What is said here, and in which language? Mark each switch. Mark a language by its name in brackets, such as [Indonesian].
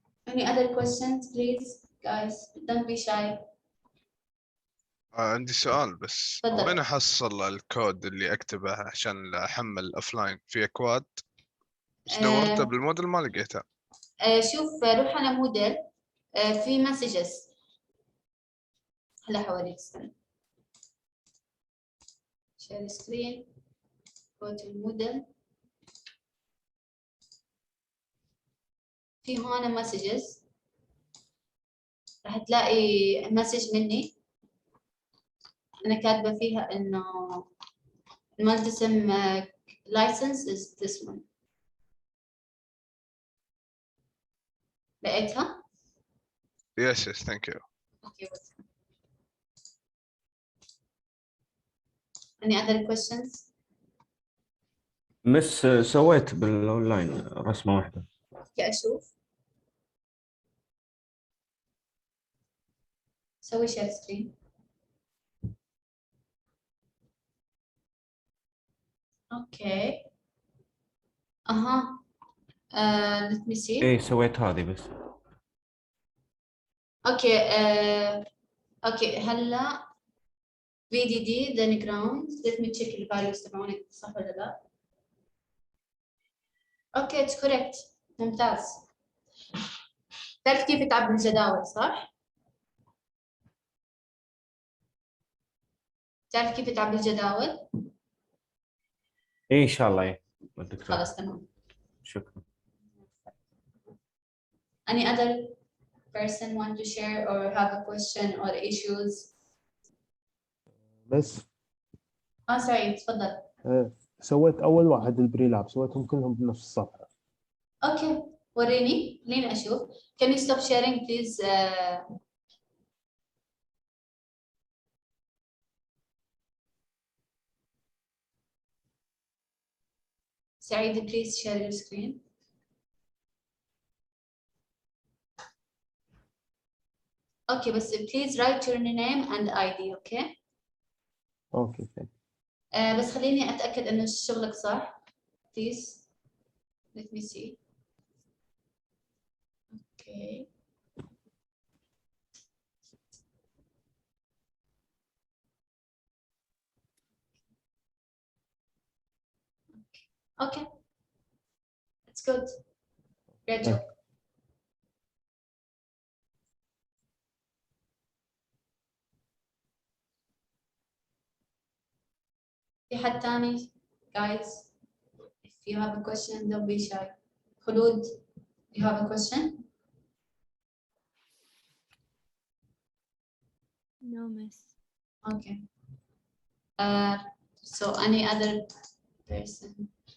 [English] Any other questions please guys? Don't be shy. [Arabic] عندي سؤال بس، تفضل. وين احصل الكود اللي اكتبه عشان احمل اوفلاين في اكواد؟ بس دورته بالموديل ما لقيته. شوف روح على موديل، في مسجز. هلا حوريك استنى. [English] share screen go to الموديل. [Arabic] في هون مسجز راح تلاقي مسج مني أنا كاتبة فيها إنه الملتسم [English] license is this one. [Arabic] لقيتها؟ [English] Yes, thank you. Okay. Any other questions? [Arabic] مس سويت بالاونلاين رسمة واحدة. بدي أشوف. سوي share screen. [English] Okay. Let me see. [Arabic] ايه سويت هذه بس. [English] Okay. Okay. [Arabic] هلا [English] VDD then ground. Let me check the values [Arabic] تبعونك صح ولا لا. [English] Okay, it's correct. [Arabic] ممتاز. تعرف كيف تعبي الجداول صح؟ تعرف كيف تعبي الجداول؟ ايه ان شاء الله ايه الدكتور. خلاص تمام. شكرا. [English] Any other person want to share or have a question or issues? [Arabic] بس سعيد تفضل. سويت أول واحد البري لاب، سويتهم كلهم بنفس الصفحة. اوكي وريني خليني اشوف. [English] Can you stop sharing please? سعيد please share your screen. Okay [Arabic] بس [English] please write your name and ID. okay. Okay, thank you. [Arabic] بس خليني اتاكد انه شغلك صح. [English] Please let me see. Okay. Okay. It's good. Great job. [Arabic] في حد تاني [English] guys? If you have a question, don't be shy. Khulud, you have a question? No, miss. Okay. So any other person?